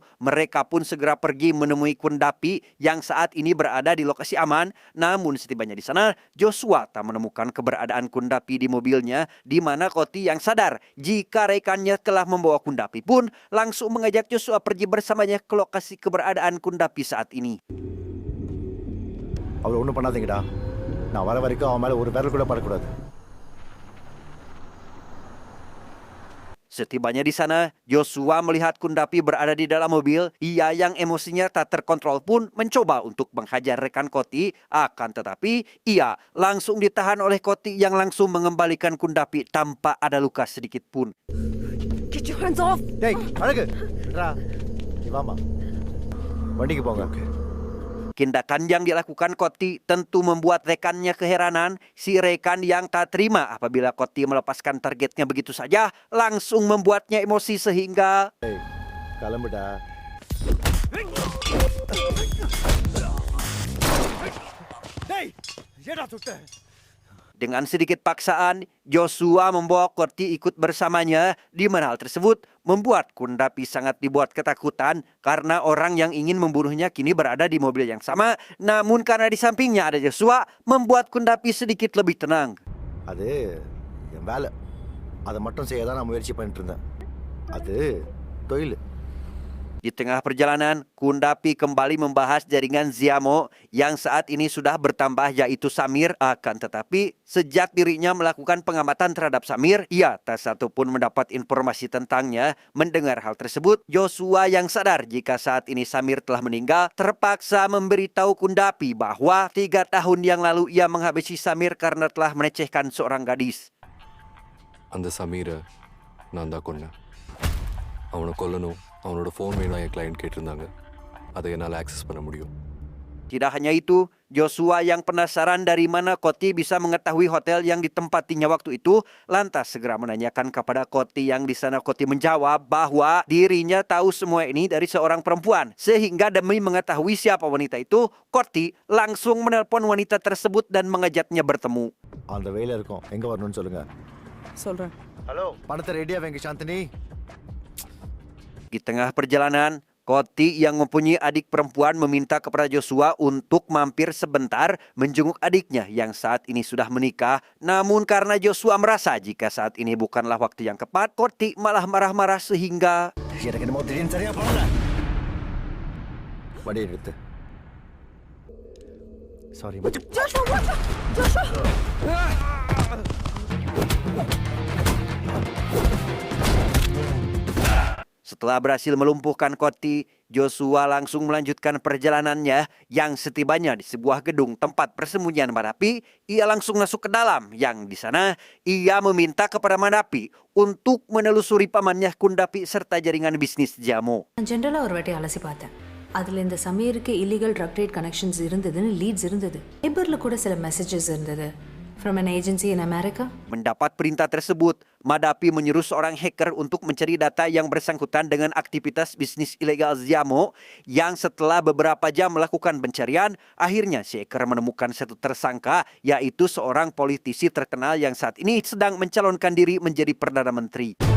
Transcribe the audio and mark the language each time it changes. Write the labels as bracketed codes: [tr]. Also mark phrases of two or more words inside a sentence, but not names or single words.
[id] Mereka pun segera pergi menemui Kundapi yang saat ini berada di lokasi aman. Namun setibanya di sana, Joshua tak menemukan keberadaan Kundapi di mobilnya, di mana Koti yang sadar jika rekannya telah membawa Kundapi pun langsung mengajak Joshua pergi bersamanya ke lokasi keberadaan Kundapi saat ini. [ta] அவளை ஒன்றும் பண்ணாதீங்கடா. நான் வர வரைக்கும் அவன் மேலே ஒரு விரல் கூட படக்கூடாது. [id] Setibanya di sana, Joshua melihat Kundapi berada di dalam mobil. Ia yang emosinya tak terkontrol pun mencoba untuk menghajar rekan Koti. Akan tetapi, ia langsung ditahan oleh Koti yang langsung mengembalikan Kundapi tanpa ada luka sedikit pun. [en] Get your hands off! [ta] டேய் அழகு ரா நீ வாமா வண்டிக்கு போங்க. [id] Tindakan yang dilakukan Koti tentu membuat rekannya keheranan. Si rekan yang tak terima apabila Koti melepaskan targetnya begitu saja langsung membuatnya emosi sehingga [ta] டேய் கிளம்புடா. டேய் ஏடா சுட்ட? [id] dengan sedikit paksaan Joshua membawa Koti ikut bersamanya. Di mana hal tersebut membuat Kundapi sangat dibuat ketakutan karena orang yang ingin membunuhnya kini berada di mobil yang sama. Namun karena di sampingnya ada Joshua membuat Kundapi sedikit lebih tenang. [ta] அது என் வேலை. அதை மட்டும் செய்ய தான் நான் முயற்சி பண்ணிட்டு இருந்தேன். அது தொழில். [id] Di tengah perjalanan, Kundapi kembali membahas jaringan Ziamo yang saat ini sudah bertambah yaitu Samir. Akan tetapi, sejak dirinya melakukan pengamatan terhadap Samir, ia tak satu pun mendapat informasi tentangnya. Mendengar hal tersebut, Joshua yang sadar jika saat ini Samir telah meninggal, terpaksa memberitahu Kundapi bahwa 3 tahun yang lalu ia menghabisi Samir karena telah melecehkan seorang gadis. [ta] அந்த சமீரை நான் தான் கொன்னேன். அவனை கொல்லணும், அவனோட ஃபோன் வேணும் என் கிளையண்ட் கேட்டிருந்தாங்க. அதை என்னால் ஆக்சஸ் பண்ண முடியும். [id] Tidak hanya itu, Joshua yang penasaran dari mana Koti bisa mengetahui hotel yang ditempatinya waktu itu, lantas segera menanyakan kepada Koti yang di sana. Koti menjawab bahwa dirinya tahu semua ini dari seorang perempuan. Sehingga demi mengetahui siapa wanita itu, Koti langsung menelpon wanita tersebut dan mengajaknya bertemu. [ta] அந்த வேலை இருக்கும். எங்க வரணும்னு சொல்லுங்க. சொல்றேன். ஹலோ பணத்தை ரெடியா வைங்க சாந்தினி. [id] Di tengah perjalanan, Koti yang mempunyai adik perempuan meminta kepada Joshua untuk mampir sebentar menjenguk adiknya yang saat ini sudah menikah. Namun karena Joshua merasa jika saat ini bukanlah waktu yang tepat, Koti malah marah-marah sehingga [ta] எனக்கு என்னமோ திடீர்னு சரியா போகல. வண்டியை நிறுத்து. சாரி மச்சான். [id] setelah berhasil melumpuhkan Koti, Joshua langsung melanjutkan perjalanannya yang setibanya di sebuah gedung tempat persembunyian Madapi, ia langsung masuk ke dalam yang di sana ia meminta kepada Madapi untuk menelusuri pamannya Kundapi serta jaringan bisnis Jamo. [ta] ஜென்ரலாக ஒரு வாட்டி அலசி பார்த்தேன். அதில் இந்த சமீருக்கு [en] illegal drug trade connections [ta] இருந்ததுன்னு லீட்ஸ் இருந்தது. நெய்பரில் கூட சில மெசேஜஸ் இருந்தது. [en] From an agency in America? [id] Mendapat perintah tersebut, Madapi menyuruh seorang hacker untuk mencari data yang bersangkutan dengan aktivitas bisnis ilegal Ziamo yang setelah beberapa jam melakukan pencarian, akhirnya si hacker menemukan satu tersangka yaitu seorang politisi terkenal yang saat ini sedang mencalonkan diri menjadi Perdana Menteri.